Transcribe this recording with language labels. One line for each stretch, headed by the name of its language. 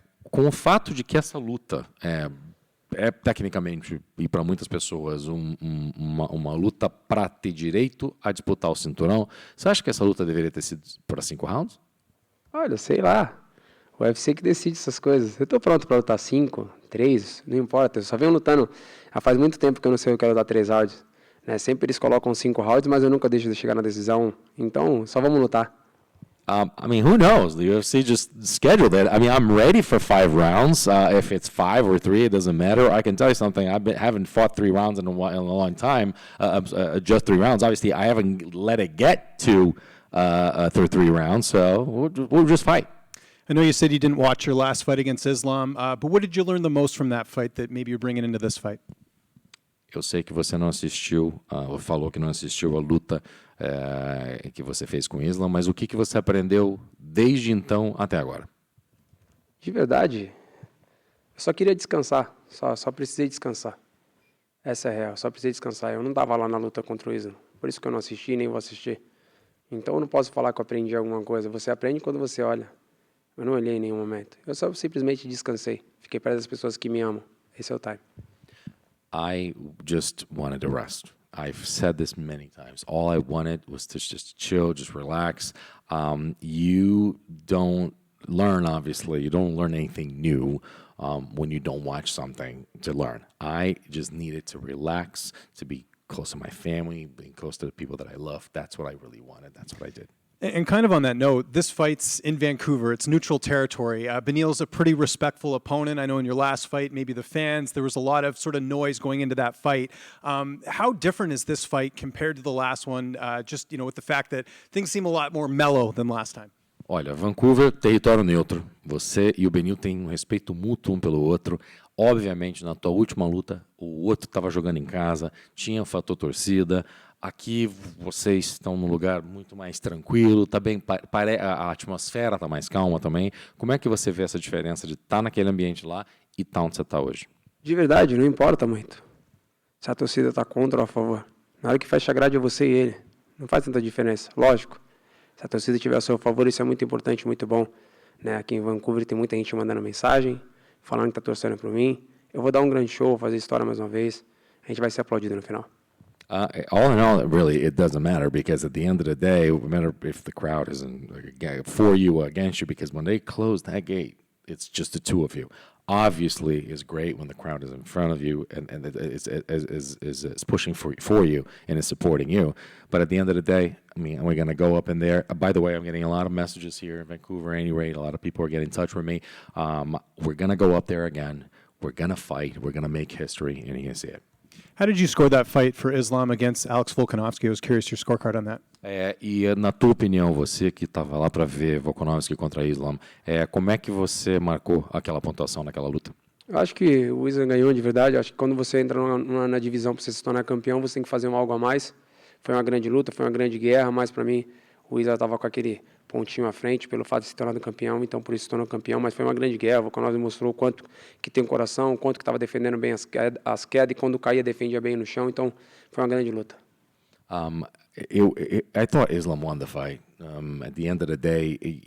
Portuguese: Com o fato de que essa luta é tecnicamente, e para muitas pessoas, uma luta para ter direito a disputar o cinturão, você acha que essa luta deveria ter sido para 5 rounds? Olha, sei lá. O UFC que decide essas coisas. Eu tô pronto pra lutar 5, 3, não importa. Eu só venho lutando. Já faz muito tempo que eu não sei o que é lutar 3 rounds. Né? Sempre eles colocam 5 rounds, mas eu nunca deixo de chegar na decisão. Então, só vamos lutar.
English: I mean, who knows? The UFC just scheduled it. I mean, I'm ready for 5 rounds. If it's 5 or 3, it doesn't matter. I can tell you something. Haven't fought 3 rounds in a long time. Just 3 rounds. Obviously, I haven't let it get to 3 rounds. So we'll just fight. I know you said you didn't watch your last fight against Islam, but what did you learn the most from that fight that maybe you're bringing into this fight?
Portuguese: Eu sei que você não assistiu, falou que não assistiu a luta que você fez com o Islam, mas o que você aprendeu desde então até agora? De verdade, eu só queria descansar. Só precisei descansar. Essa é a real, só precisei descansar. Eu não estava lá na luta contra o Islam, por isso que eu não assisti nem vou assistir. Então eu não posso falar que eu aprendi alguma coisa. Você aprende quando você olha. Eu não olhei em nenhum momento. Eu só simplesmente descansei. Fiquei perto das pessoas que me amam. Esse é o time.
English: I just wanted to rest. I've said this many times. All I wanted was to just chill, just relax. You don't learn, obviously. You don't learn anything new when you don't watch something to learn. I just needed to relax, to be close to my family, being close to the people that I love. That's what I really wanted. That's what I did. And kind of on that note, this fight's in Vancouver. It's neutral territory. Beneil's a pretty respectful opponent. I know in your last fight, maybe the fans, there was a lot of sort of noise going into that fight. How different is this fight compared to the last one, just, with the fact that things seem a lot more mellow than last time?
Portuguese: Olha, Vancouver, território neutro. Você e o Beneil têm um respeito mútuo um pelo outro. Obviamente, na tua última luta, o outro estava jogando em casa, tinha o fator torcida. Aqui vocês estão num lugar muito mais tranquilo, tá bem, a atmosfera está mais calma também. Como é que você vê essa diferença de estar naquele ambiente lá e estar onde você está hoje? De verdade, não importa muito se a torcida está contra ou a favor. Na hora que fecha a grade é você e ele. Não faz tanta diferença, lógico. Se a torcida estiver a seu favor, isso é muito importante, muito bom. Né? Aqui em Vancouver tem muita gente mandando mensagem, falando que está torcendo por mim. Eu vou dar um grande show, fazer história mais uma vez. A gente vai ser aplaudido no final.
English: All in all, really, it doesn't matter because at the end of the day, it matter if the crowd isn't for you or against you because when they close that gate, it's just the two of you. Obviously, it's great when the crowd is in front of you and is pushing for you and is supporting you. But at the end of the day, I mean, we're going to go up in there. By the way, I'm getting a lot of messages here in Vancouver anyway. A lot of people are getting in touch with me. We're going to go up there again. We're going to fight. We're going to make history, and you're going to see it. How did you score that fight for Islam against Alex Volkanovski? I was curious your scorecard on that.
Portuguese: E na tua opinião, você que estava lá para ver Volkanovski contra Islam, como é que você marcou aquela pontuação naquela luta? Eu acho que o Islam ganhou de verdade. Eu acho que quando você entra na divisão para você se tornar campeão, você tem que fazer algo a mais. Foi uma grande luta, foi uma grande guerra, mas para mim o Islam estava com aquele pontinho à frente pelo fato de se tornar campeão, então por isso se tornou campeão, mas foi uma grande guerra. O Volkanovski mostrou o quanto que tem coração, o quanto que estava defendendo bem as quedas e quando caía defendia bem no chão, então foi uma grande luta.
English: I thought Islam won the fight. At the end of the day,